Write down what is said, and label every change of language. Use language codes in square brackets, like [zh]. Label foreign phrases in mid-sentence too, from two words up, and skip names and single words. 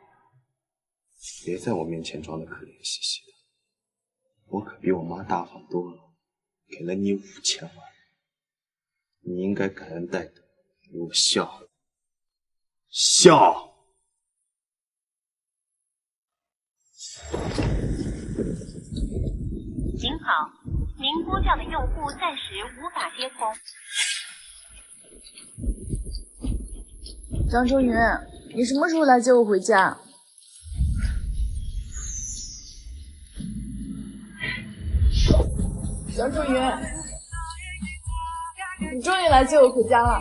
[zh] 別在我面前裝得可憐兮兮的，我可比我媽大方多了，給了你5000萬，你應該感恩戴德，給我笑。笑！您好，您撥叫的用戶暫時無法接通。張周雲，你什麼時候來接我回家？張周雲，你終於來接我回家了。